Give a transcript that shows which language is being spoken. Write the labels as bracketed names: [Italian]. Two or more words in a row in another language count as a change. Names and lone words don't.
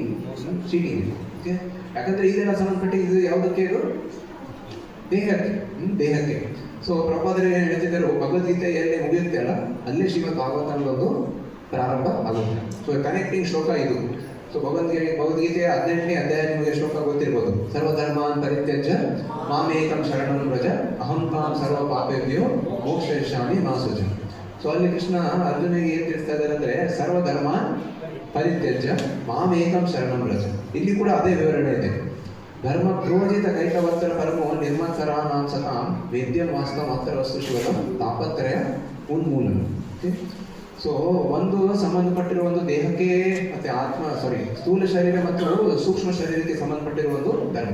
[Kannada] ಯಾಕಂದ್ರೆ ಇದೆಲ್ಲ ಸಂಬಂಧಪಟ್ಟಿದ್ದು ಯಾವುದಕ್ಕೆ? ಇದು ದೇಹಕ್ಕೆ. ಸೊ ಪ್ರಭುಪಾದರು ಏನು ಹೇಳ್ತಿದ್ದರು, ಭಗವದ್ಗೀತೆ ಎಲ್ಲಿ ಮುಗಿಯುತ್ತೆ ಅಲ್ಲ, ಅಲ್ಲೇ ಶ್ರೀಮದ್ ಭಾಗವತ ಅನ್ನೋದು ಪ್ರಾರಂಭ ಆಗುತ್ತೆ. ಸೊ ಕನೆಕ್ಟಿಂಗ್ ಶ್ಲೋಕ ಇದು. ಸೊ ಭಗವದ್ಗೀತೆಯ 18ನೇ ಅಧ್ಯಾಯ ನಿಮಗೆ ಶ್ಲೋಕ ಗೊತ್ತಿರ್ಬೋದು. [Sanskrit] ಸರ್ವಧರ್ಮಾನ್ ಪರಿತ್ಯಜ್ಯ ಮಾಮೇಕಂ ಶರಣಂ ವ್ರಜ ಅಹಂ ತಾಂ ಸರ್ವ ಪಾಪೇಭ್ಯೋ ಮೋಕ್ಷಯಿಷ್ಯಾಮಿ ಮಾ ಶುಚಿ. [Kannada] ಸೊ ಅಲ್ಲಿ ಕೃಷ್ಣ ಅರ್ಜುನಿಗೆ ಏನ್ ತಿಳಿಸ್ತಾ ಇದ್ದಾರೆ ಅಂದ್ರೆ [Sanskrit] ಸರ್ವಧರ್ಮ ಪರಿತ್ಯಜ್ಯ ಮಾಮೇಕಂ ಶರಣಂ ವ್ರಜ. [Kannada] ಇಲ್ಲಿ ಕೂಡ ಅದೇ ವಿವರಣೆ ಇದೆ. [Sanskrit] ಧರ್ಮ ಪ್ರೋಜಿತ ಕೈಕವತ್ತರ ಪರಮೋ ನಿರ್ಮತ್ಸರಾನಾಂ ಸತಾಂ ವೇದ್ಯಂ ವಾಸ್ತವ ಮಾತ್ರ ವಸ್ತು ಶಿವದ ತಾಪತ್ರಯ ಉನ್ಮೂಲನ. [Kannada] ಸೊ ಒಂದು ಸಂಬಂಧಪಟ್ಟಿರುವ ಒಂದು ದೇಹಕ್ಕೆ ಮತ್ತೆ ಸ್ಥೂಲ ಶರೀರ ಮತ್ತು ಸೂಕ್ಷ್ಮ ಶರೀರಕ್ಕೆ ಸಂಬಂಧಪಟ್ಟಿರುವ ಒಂದು ಧರ್ಮ.